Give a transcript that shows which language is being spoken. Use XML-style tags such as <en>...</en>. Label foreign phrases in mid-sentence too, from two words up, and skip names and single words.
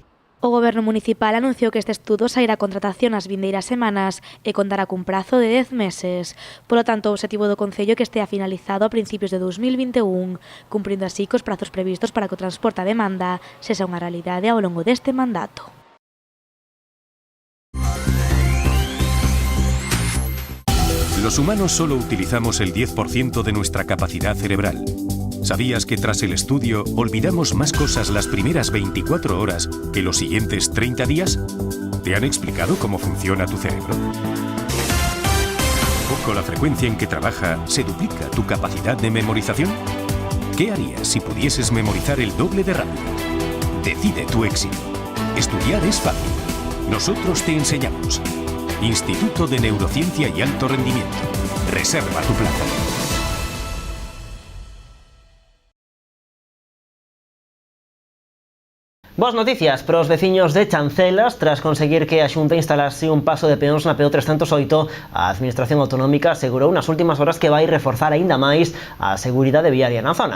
<gl>O Goberno Municipal anunciou que este estudo sairá a contratación as vindeiras semanas e contará cun prazo de 10 meses. Polo tanto, o obxectivo do Concello é que estea finalizado a principios de 2021, cumprindo así cos prazos previstos para que o transporte a demanda sexa unha realidade ao longo deste mandato.</gl> <es>Los humanos solo utilizamos el 10% de nuestra capacidad cerebral. ¿Sabías que tras el estudio olvidamos más cosas las primeras 24 horas que los siguientes 30 días? ¿Te han explicado cómo funciona tu cerebro? ¿Con la frecuencia en que trabaja se duplica tu capacidad de memorización? ¿Qué harías si pudieses memorizar el doble de rápido? Decide tu éxito. Estudiar es fácil. Nosotros te enseñamos. Instituto de Neurociencia y Alto Rendimiento. Reserva tu plaza.</es> <gl>Boas noticias para os veciños de Chancelas. Tras conseguir que a Xunta instalase un paso de peóns na PO 308, a Administración Autonómica asegurou nas últimas horas que vai reforzar aínda máis a seguridade viaria na zona.</gl>